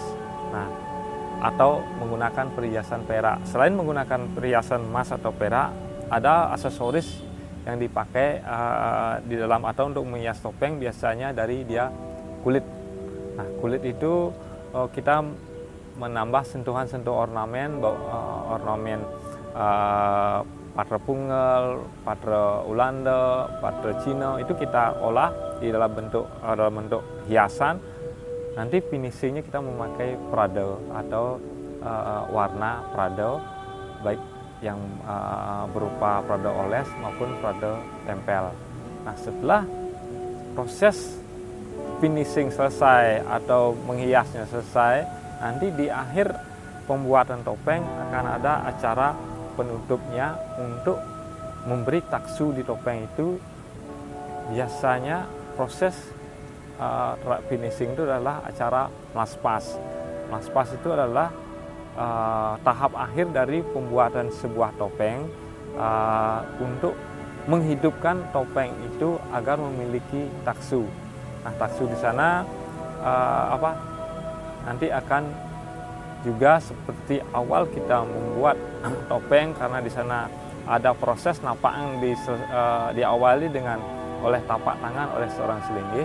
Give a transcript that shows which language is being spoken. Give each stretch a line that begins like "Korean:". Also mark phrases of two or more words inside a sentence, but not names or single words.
Indonesian: Nah, atau menggunakan perhiasan perak. Selain menggunakan perhiasan emas atau perak, ada aksesoris yang dipakai di dalam atau untuk menghias topeng, biasanya dari dia kulit. Nah, kulit itu kita menambah sentuhan-sentuhan ornamen, patra punggal, patra Ulanda, patra Cina, itu kita olah di dalam bentuk hiasan. Nanti finishingnya kita memakai prado atau warna prado, baik yang berupa prado oles maupun prado tempel. Nah, setelah proses finishing selesai atau menghiasnya selesai, nanti di akhir pembuatan topeng akan ada acara penutupnya untuk memberi taksu di topeng itu. Biasanya proses finishing itu adalah acara melaspas. Melaspas itu adalah tahap akhir dari pembuatan sebuah topeng untuk menghidupkan topeng itu agar memiliki taksu. Nah, taksu di sana nanti akan juga seperti awal kita membuat topeng, karena di sana ada proses napaan diawali dengan oleh tapak tangan oleh seorang selinggih.